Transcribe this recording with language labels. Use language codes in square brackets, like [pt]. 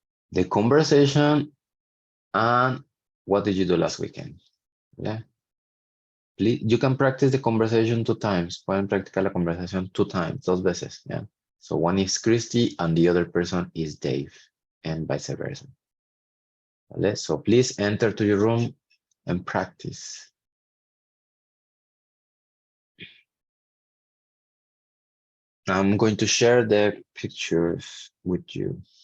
[en] The conversation and what did you do last weekend? Yeah. Please, you can practice the conversation 2 times. [es] Pueden practicar la conversación [en] 2 times, [es] 2 veces. [en] Yeah. So one is Christy and the other person is Dave, and vice versa. Vale, so please enter to your room and practice. I'm going to share the pictures with you.